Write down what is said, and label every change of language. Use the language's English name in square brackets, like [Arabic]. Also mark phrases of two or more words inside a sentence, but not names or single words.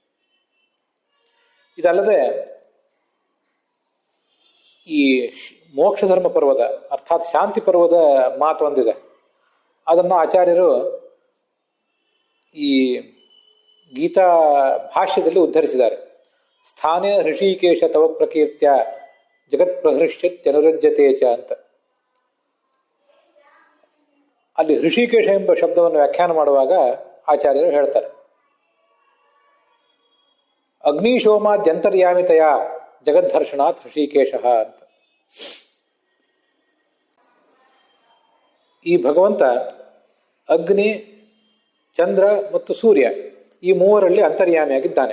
[Kannada] ಇದಲ್ಲದೆ ಈ ಮೋಕ್ಷ ಧರ್ಮ ಪರ್ವದ ಅರ್ಥಾತ್ ಶಾಂತಿ ಪರ್ವದ ಮಾತು ಒಂದಿದೆ. ಅದನ್ನು ಆಚಾರ್ಯರು ಈ ಗೀತಾ ಭಾಷ್ಯದಲ್ಲಿ ಉದ್ಧರಿಸಿದ್ದಾರೆ. [Sanskrit] ಸ್ಥಾನೇ ಹೃಷಿಕೇಶ ತವ ಪ್ರಕೀರ್ತ್ಯ ಜಗತ್ ಪ್ರಹೃಷ್ಯತ್ಯನುರಜ್ಯತೆ ಚ ಅಂತ. [Kannada] ಅಲ್ಲಿ ಹೃಷಿಕೇಶ ಎಂಬ ಶಬ್ದವನ್ನು ವ್ಯಾಖ್ಯಾನ ಮಾಡುವಾಗ ಆಚಾರ್ಯರು ಹೇಳ್ತಾರೆ, [Sanskrit] ಅಗ್ನಿಶೋಮಾದ್ಯಂತರ್ಯಾಮಿತೆಯ ಜಗದ್ಧರ್ಷಣಾತ್ ಹೃಷಿಕೇಶ [Kannada] ಅಂತ. ಈ ಭಗವಂತ ಅಗ್ನಿ, ಚಂದ್ರ ಮತ್ತು ಸೂರ್ಯ ಈ ಮೂವರಲ್ಲಿ ಅಂತರ್ಯಾಮಿಯಾಗಿದ್ದಾನೆ.